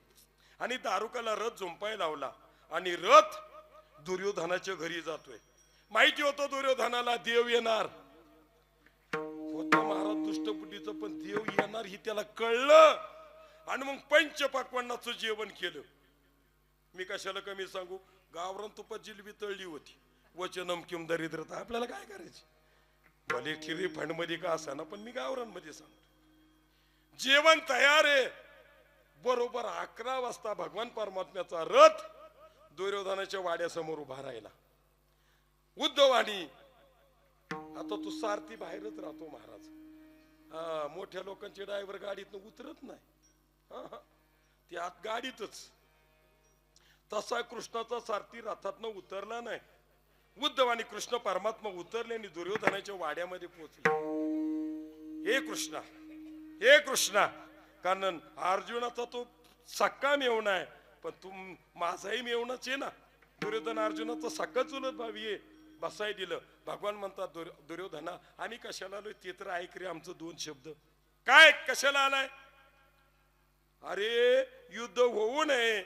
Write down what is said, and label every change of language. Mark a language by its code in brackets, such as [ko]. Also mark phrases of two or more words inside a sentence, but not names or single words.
[mr] आणि दारुकाला रथ झुंपाय लावला आणि रथ दुर्योधनाच्या घरी जातोय. माहिती होतं दुर्योधनाला देव येणार होतं महाराज दुष्टबुद्धीचं, पण देव येणार ही त्याला कळलं. आणि मग पंचपक्वान्नाचं जेवण केलं. मी कशाला कमी सांगू, गावरान तुपात जिलबी तळली होती. [sa] वचनम किम दरिद्रता. [mr] आपल्याला काय करायची, भले ठिरी फंड मध्ये का असाना, पण मी गावरान मध्ये सांगतो. जेवण तयार आहे. बरोबर 11 वाजता भगवान परमात्म्याचा रथ दुर्योधनाच्या वाड्यासमोर उभा राहिला. उद्धव आणि आता तू सारथी बाहेरच राहतो महाराज. मोठ्या लोकांचे ड्रायव्हर गाडीतनं उतरत नाही, ते आत गाडीतच. तसा कृष्णाचा सारथी रथातनं उतरला नाही. उद्धव आणि कृष्ण परमात्मा उतरले आणि दुर्योधनाच्या वाड्यामध्ये पोहोचले. हे कृष्णा, हे कृष्णा. कारण अर्जुनाचा तो सक्का मेवणा आहे, पण माझाही मेवणाच आहे ना. दुर्योधन अर्जुनाचा सक्का चुलत भावी आहे. बसाय दिलं. भगवान म्हणतात दुर्योधना आम्ही कशाला आलोय ते तर ऐक रे आमचं दोन शब्द. काय कशाला आलाय? अरे युद्ध होऊ नये.